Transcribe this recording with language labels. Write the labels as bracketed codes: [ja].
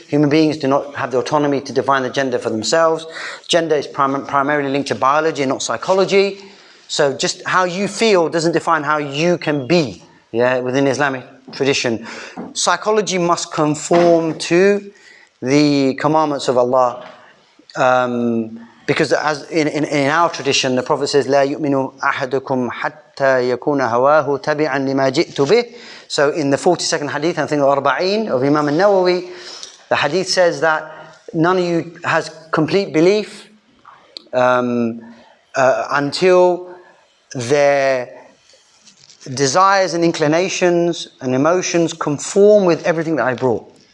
[en] Human beings do not have the autonomy to define the gender for themselves. Gender is primarily linked to biology and not psychology. So just how you feel doesn't define how you can be, within the Islamic tradition. Psychology must conform to the commandments of Allah. Because as in our tradition, the Prophet says, [ar] لا يؤمن أحدكم حتى يكون هواه تبعا لما جئت به. [en] So in the 42nd hadith, I think Arba'een of Imam al-Nawawi, the hadith says that none of you has complete belief until their desires and inclinations and emotions conform with everything that I brought.